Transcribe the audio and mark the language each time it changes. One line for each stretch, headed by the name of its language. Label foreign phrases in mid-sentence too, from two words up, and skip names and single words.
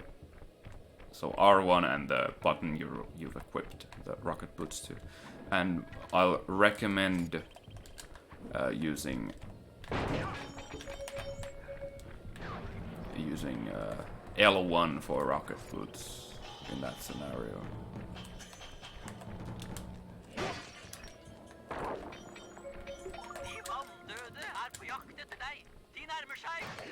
English: So R1 and the button you've equipped the rocket boots to. And I'll recommend using L1 for rocket boots in that scenario.
Norwegian: De vanndøde er på jakt etter deg. De nærmer seg.